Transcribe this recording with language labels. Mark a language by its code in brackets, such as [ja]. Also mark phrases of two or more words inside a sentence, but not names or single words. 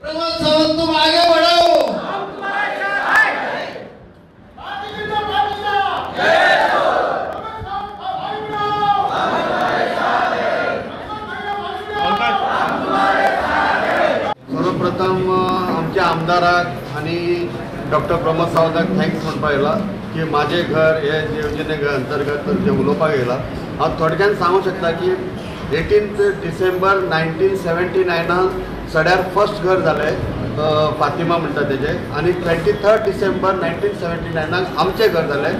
[hi] प्रमोद सावंत तुम आगे बढ़ो। हम तुम्हारे साथ हैं। भारतीय जनता पार्टी का जय हो। [kok] सर्वप्रथम आमच्या आमदाराक आणि डॉक्टर प्रमोद सावंताक थँक्स म्हणपाक येयला की माझे घर हे योजने अंतर्गत जे उलोवपाक येयला। हांव थोडक्यान सांगूंक शकता की 18 डिसेंबर 1979 सड्यार फर्स्ट घर जालें फातिमा म्हणटा तेजे, आणि 23 डिसेंबर 1979 आमचें घर जालें।